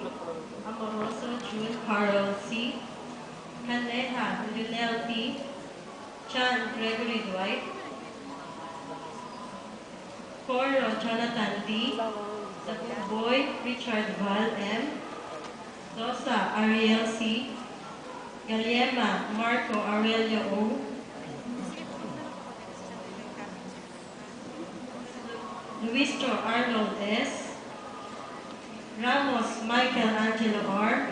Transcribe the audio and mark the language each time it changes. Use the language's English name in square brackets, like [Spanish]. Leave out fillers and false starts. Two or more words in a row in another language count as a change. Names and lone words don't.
[English] Amoroso June Carol C. Caneja Lionel P. Chan Gregory Dwight. Coro Jonathan D. Boy Richard Val M. Dosa Ariel C. Galiema Marco Aurelio O. Luistro Arnold S. Ramos Michael Angelo R.